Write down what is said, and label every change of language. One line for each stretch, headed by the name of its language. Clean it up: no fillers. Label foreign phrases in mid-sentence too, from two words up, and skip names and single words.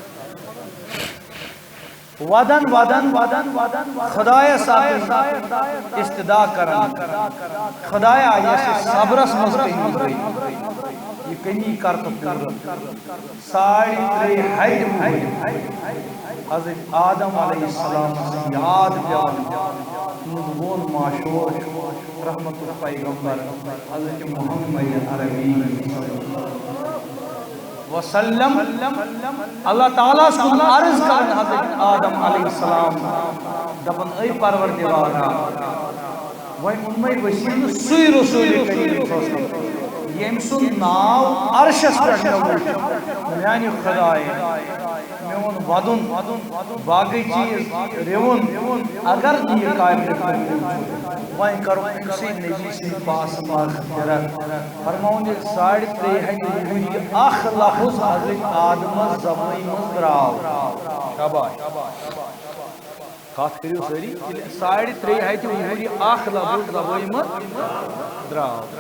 Kashmiri: ودان خدایس استدا کران خدایا یس صبرس مز کمی یہ کمی کرت پورٕ 3.5 ہتہِ حضرت آدم
Arabic: علیہ السلام
Kashmiri: یاد پیوان وون معشوق رحمت الپیغمبر حضرت محمد عربی وسلم اللہ تعالیٰ سن عرض کرن حضرت آدم
Arabic: علیہ السلام
Kashmiri: دپن اے پروردگارا وۄنۍ اوٚن مےٚ ؤسیٖلہٕ سُے رسوٗلِ کریم
Arabic: صلی اللہ علیہ وسلم
Kashmiri: ییٚمۍ سُنٛد ناو عرشس پٮ۪ٹھ مےٚ وُچھ میانہِ خۄدایہِ مےٚ ووٚن ودُن باقٕے چیٖز رِوُن اگر نہٕ یہِ قابلِ قبوٗل چھُ وۄنۍ کرو أمسٕے نبی سٕنٛدِ پاسہٕ مغفرت فرماوُن ییٚلہِ 3.5 ؤری اکھ لفظ حضرت آدمس زبٲنۍ منٛز درٛاو شاباش کتھ کٔرِو سٲری ییٚلہِ 3.5 ؤری اکھ لفظ زبٲنۍ منٛز درٛاو